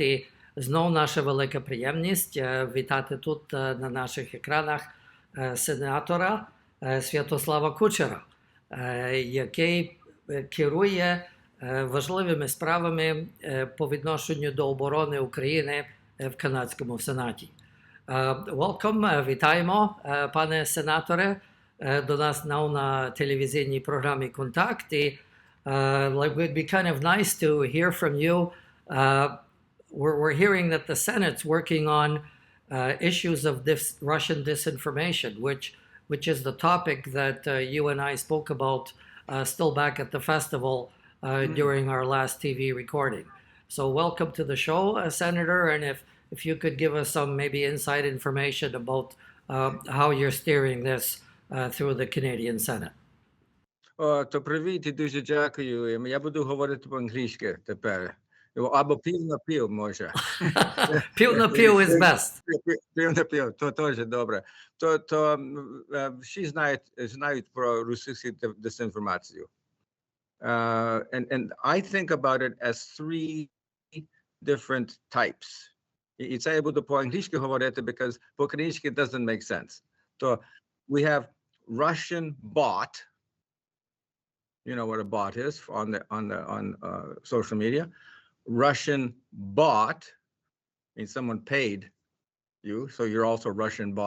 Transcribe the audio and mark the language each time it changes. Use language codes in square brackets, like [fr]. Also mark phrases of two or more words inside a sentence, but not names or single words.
[uk] І знов наша велика приємність вітати тут на наших екранах сенатора Святослава Кучера, який керує важливими справами по відношенню до оборони України в канадському Сенаті. Welcome, вітаємо, пане сенаторе, до нас на телевізійній програмі «Контакт». [en] І it would be kind of nice to hear from you. We're hearing that the Senate's working on issues of Russian disinformation, which is the topic that you and I spoke about still back at the festival during our last TV recording. So welcome to the show, Senator, and if you could give us some maybe inside information about how you're steering this through the Canadian Senate. [uk] То привіт і дуже дякую. Я буду говорити по-англійськи тепер. Або пів на пів, може. Пів на пів [en] is best. [uk] Пів на пів, то теж добре. Всі знають про російську дезінформацію. [en] And I think about it as three different types. [uk] І це я буду по-англійськи говорити, because по-українськи [en] doesn't make sense. То we have Russian bot. You know what a bot is on social media. Russian bot means someone paid you, so you're also Russian bot.